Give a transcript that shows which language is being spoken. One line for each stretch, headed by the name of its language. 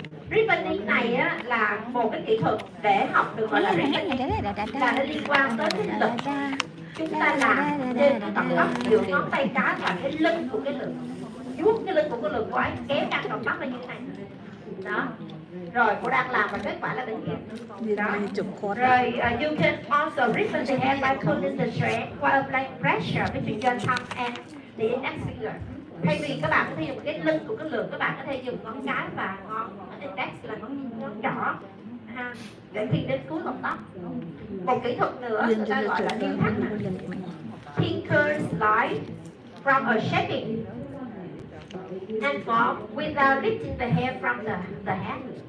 Vietnamese: Ribbing này á là một cái kỹ thuật để học được gọi là ribbing, là nó liên quan tới cái lực chúng ta làm trên cái cọng tóc giữa ngón tay cái và cái lưng của cái lược, vuốt cái lưng của cái lược của ấy kéo căng cọng tóc lên như thế này, đó. Rồi cô đang làm và kết quả là bên kia. Đó.
English: Rồi you can also ribbon the hair by pulling the thread while applying pressure between your thumb and the index finger.
Vietnamese: Thay vì các bạn có thể dùng cái lưng của cái lược, các bạn có thể dùng ngón cái và ngón index là ngón trỏ ha, để khi đến cuối cọng tóc. Một kỹ thuật nữa người ta gọi là điêu khắc,
English: tinker slide from a shaping and form without lifting the hair from the head.